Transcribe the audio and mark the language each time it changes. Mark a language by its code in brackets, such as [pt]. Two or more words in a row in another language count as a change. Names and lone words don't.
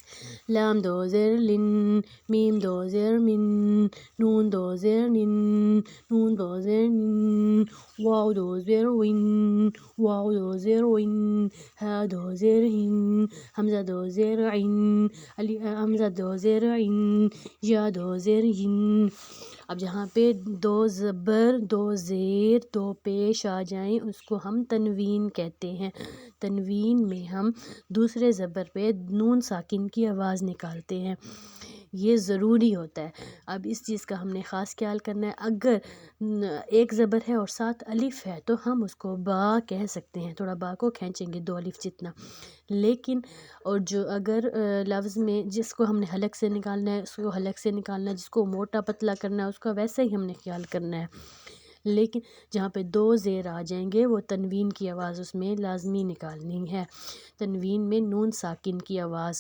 [ur] لام دو زیر لن، میم دو زیر من، نون دو زیر نن، نون دو زیر نن، واو دو زیر ون، واو دو زیر ون، ہا دو زیر ہن، حمزہ دو زیر عن، حمزہ دو زیر عن، یا دو زیر ین۔ اب جہاں پہ دو زبر، دو زیر، دو پیش آ جائیں اس کو ہم تنوین کہتے ہیں۔ تنوین میں ہم دوسرے زبر پہ نون ساکن کی آواز نکالتے ہیں، یہ ضروری ہوتا ہے۔ اب اس چیز کا ہم نے خاص خیال کرنا ہے، اگر ایک زبر ہے اور ساتھ الف ہے تو ہم اس کو با کہہ سکتے ہیں، تھوڑا با کو کھینچیں گے 2 الف جتنا، لیکن اور جو اگر لفظ میں جس کو ہم نے حلق سے نکالنا ہے اس کو حلق سے نکالنا ہے، جس کو موٹا پتلا کرنا ہے اس کا ویسے ہی ہم نے خیال کرنا ہے، لیکن جہاں پہ 2 زیر آ جائیں گے وہ تنوین کی آواز اس میں لازمی نکالنی ہے، تنوین میں نون ساکن کی آواز۔